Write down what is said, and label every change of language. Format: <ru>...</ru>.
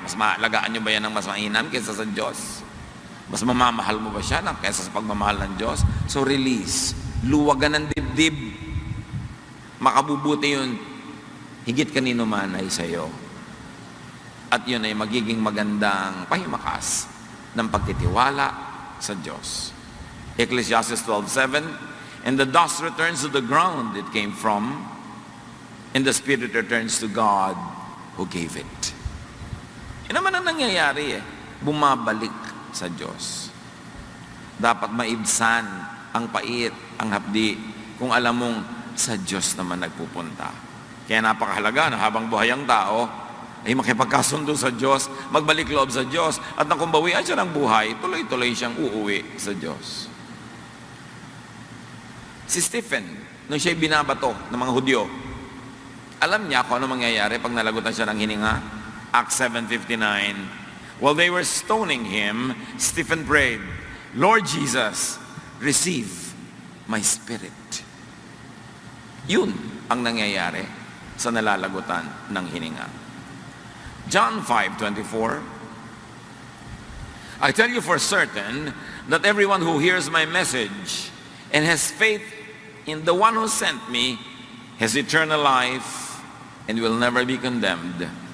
<tl>Mas maalagaan nyo ba yan ng mas mainam kaysa sa Diyos? Mas mamamahal mo ba siya kaysa sa pagmamahal ng Diyos? So release. Luwagan ng dibdib. Makabubuti yun. Higit kanino man ay sa'yo. At yun ay magiging magandang pahimakas ng pagtitiwala sa Diyos.</tl> <en>Ecclesiastes 12:7, and the dust returns to the ground it came from, and the spirit returns to God who gave it.</en> <tl>Yan naman ang nangyayari eh. Bumabalik sa Diyos. Dapat maibsan ang pait, ang hapdi, kung alam mong sa Diyos naman nagpupunta. Kaya napakahalaga na habang buhay ang tao, ay makipagkasundo sa Diyos, magbalik loob sa Diyos, at nang kumbawian siya ng buhay, tuloy-tuloy siyang uuwi sa Diyos. Si Stephen, nung siya'y binabato ng mga Hudyo, alam niya kung ano mangyayari pag nalagutan siya ng hininga?</tl> <en>Acts 7:59. While they were stoning him, Stephen prayed, Lord Jesus, receive my spirit.</en> <tl>Yun ang nangyayari sa nalalagutan ng hininga.</tl> <en>John 5:24, I tell you for certain that everyone who hears my message and has faith in the one who sent me has eternal life and will never be condemned.</en>